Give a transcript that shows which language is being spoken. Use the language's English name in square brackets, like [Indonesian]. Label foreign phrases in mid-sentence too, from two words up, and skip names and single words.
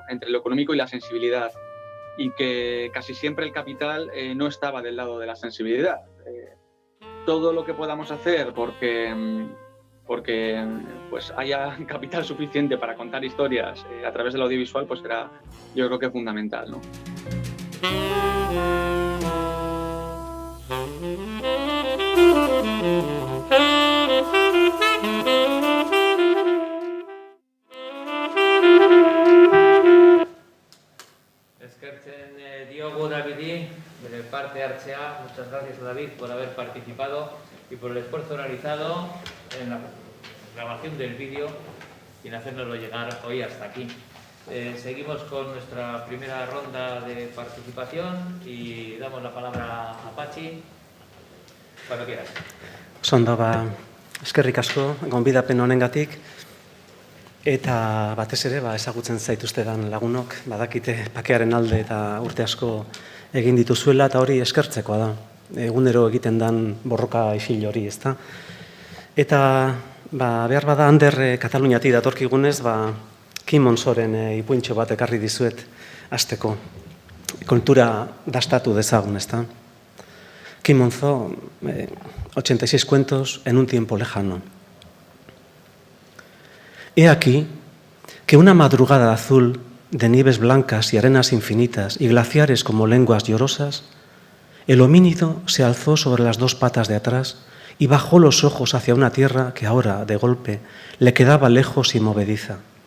[Spanish] Entre lo económico y la sensibilidad, y que casi siempre el capital no estaba del lado de la sensibilidad. Todo lo que podamos hacer porque pues haya capital suficiente para contar historias a través del audiovisual, pues será, yo creo que fundamental, ¿no? [Basque] Eskertzen diogu Davidi, bere parte hartzea. [Spanish] Muchas gracias a David por haber participado y por el esfuerzo realizado en la grabación del vídeo y en hacérnoslo llegar hoy hasta aquí. Seguimos con nuestra primera ronda de participación y damos la palabra a Patxi, cuando quieras. [Basque] Ondo, eskerrik asko, gonbidapen honengatik, eta batez ere ezagutzen zaituztedan lagunok, badakite pakearen alde eta urte asko egin dituzuela, eta hori eskertzekoa da. Egunero egiten dan borroka isil hori, ezta? Eta behar bada Ander Kataluniatik datorkigunez, Kim Monzoren ipuintxo bat ekarri dizuet hasteko. Kultura dastatu dezagun, ezta? [Spanish] Kim Monzó, 86 cuentos en un tiempo lejano. He aquí que una madrugada azul de nieves blancas y arenas infinitas y glaciares como lenguas llorosas, el homínido se alzó sobre las dos patas de atrás y bajó los ojos hacia una tierra que ahora, de golpe, le quedaba lejos y movediza.